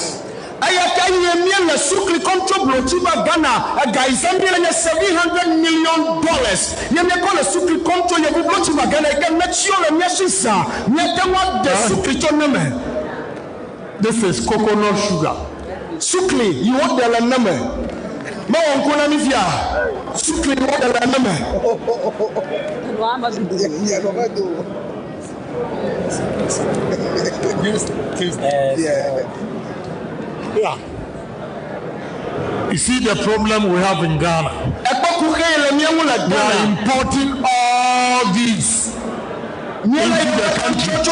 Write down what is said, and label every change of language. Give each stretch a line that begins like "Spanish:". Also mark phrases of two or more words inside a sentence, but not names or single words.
English: $700 million. This is coconut sugar. Sukli, you want the number?
Akan: Ma onkona mifia.
English: Sukli, you want the number? Yeah. You see the problem we have in Ghana. We are importing all these into the country.